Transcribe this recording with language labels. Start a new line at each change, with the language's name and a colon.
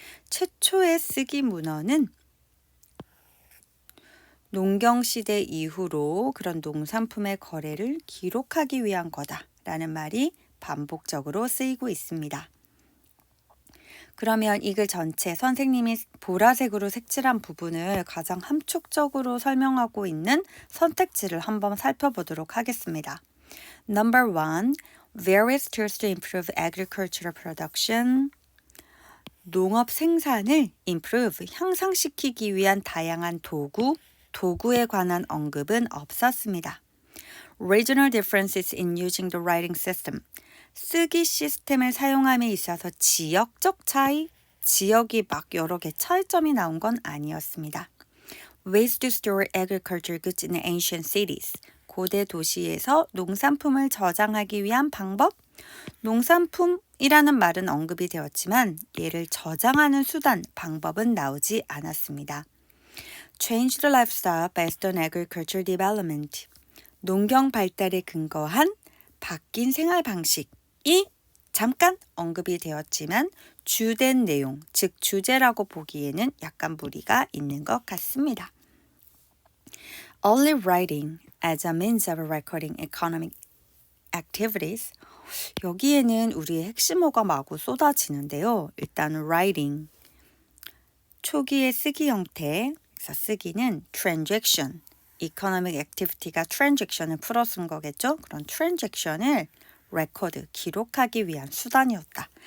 Korean: 최초의 쓰기 문헌은 농경시대 이후로 그런 농산품의 거래를 기록하기 위한 거다라는 말이 반복적으로 쓰이고 있습니다. 그러면 이 글 전체 선생님이 보라색으로 색칠한 부분을 가장 함축적으로 설명하고 있는 선택지를 한번 살펴보도록 하겠습니다.
English: Number 1. Various tools to improve agricultural production.
Korean: 농업 생산을 improve, 향상시키기 위한 다양한 도구에 관한 언급은 없었습니다.
English: Regional differences in using the writing system.
Korean: 쓰기 시스템을 사용함에 있어서 지역적 차이, 지역이 여러 개 차이점이 나온 건 아니었습니다.
English: Ways to store agricultural goods in ancient cities.
Korean: 고대 도시에서 농산품을 저장하기 위한 방법? 농산품이라는 말은 언급이 되었지만 얘를 저장하는 수단, 방법은 나오지 않았습니다.
English: Change the lifestyle based on agricultural development.
Korean: 농경 발달에 근거한 바뀐 생활 방식이 잠깐 언급이 되었지만 주된 내용, 즉 주제라고 보기에는 약간 무리가 있는 것 같습니다.
English: Only writing as a means of recording economic activities.
Korean: 여기에는 우리의 핵심어가 마구 쏟아지는데요. 일단 writing, 초기의 쓰기 형태, 그래서 쓰기는 transaction, economic activity가 transaction을 풀어 쓴 거겠죠. 그런 transaction을 record, 기록하기 위한 수단이었다.